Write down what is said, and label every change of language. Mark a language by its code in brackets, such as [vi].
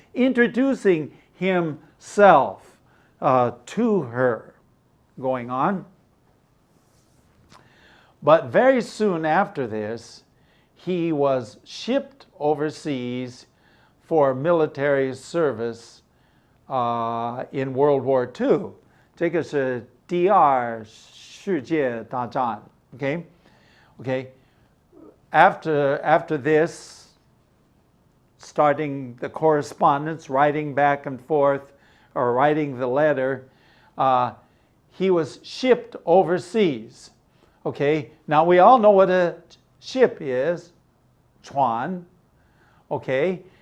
[en] Introducing himself to her. Going on. But very soon after this, he was shipped overseas for military service in World War II. [zh] 这个是第二世界大战, okay? [en] Okay. After this, starting the correspondence, writing back and forth, or writing the letter, he was shipped overseas. Okay, now we all know what a ship is, 船, okay,